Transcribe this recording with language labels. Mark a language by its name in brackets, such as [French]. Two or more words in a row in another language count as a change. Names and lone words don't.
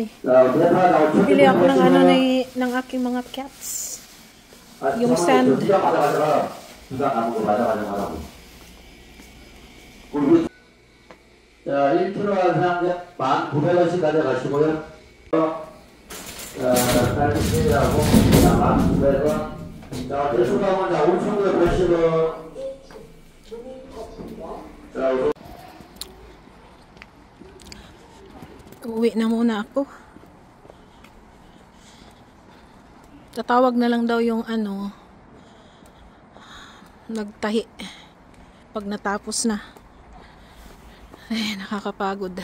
[Filipino] Bili ako ng ano ng aking mga cats. Yung sand. [Korean] 자, 1kg 한 사람들 1,900원씩 가져가시고요. 딸기하고 1,900원. 자, 대수감은 5,980원. 자, [Filipino] Uwi na muna ako. Tatawag na lang daw yung ano, nagtahi pag natapos na. Ay, nakakapagod.